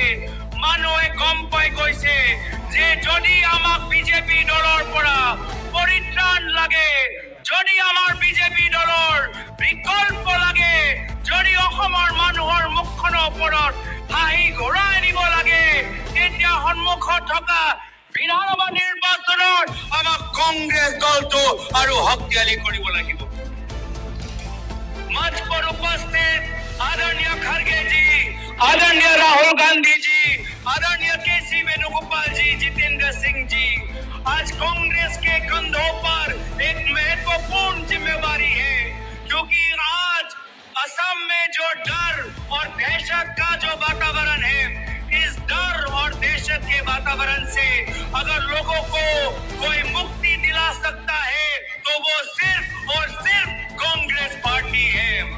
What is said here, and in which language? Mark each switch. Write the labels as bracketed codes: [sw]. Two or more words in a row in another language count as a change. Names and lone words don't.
[as] মানুহে গম পাই গৈছে যে যদি আমাক বিজেপি দলৰ পৰা পৰিত্ৰাণ লাগে, যদি আমাৰ বিজেপি দলৰ বিকল্প লাগে, যদি অসমৰ মানুহৰ মুখখনৰ ওপৰত হাঁহি ঘূৰাই দিব লাগে, তেতিয়া সন্মুখত থকা বিধানসভা নিৰ্বাচনত আমাক কংগ্ৰেছ দলটো আৰু শক্তিশালী কৰিব লাগিব। [hi] मंच पर उपस्थित आदरणीय खड़गे जी, आदरणीय राहुल गांधी जी, आदरणीय केसी वेणुगोपाल जी, जितेंद्र सिंह जी, आज कांग्रेस के कंधों पर एक महत्वपूर्ण जिम्मेवारी है, क्योंकि आज असम में जो डर और दहशत का जो वातावरण है, इस डर और दहशत के वातावरण से अगर लोगों को कोई मुक्ति दिला सकता है तो वो सिर्फ और सिर्फ कांग्रेस पार्टी है।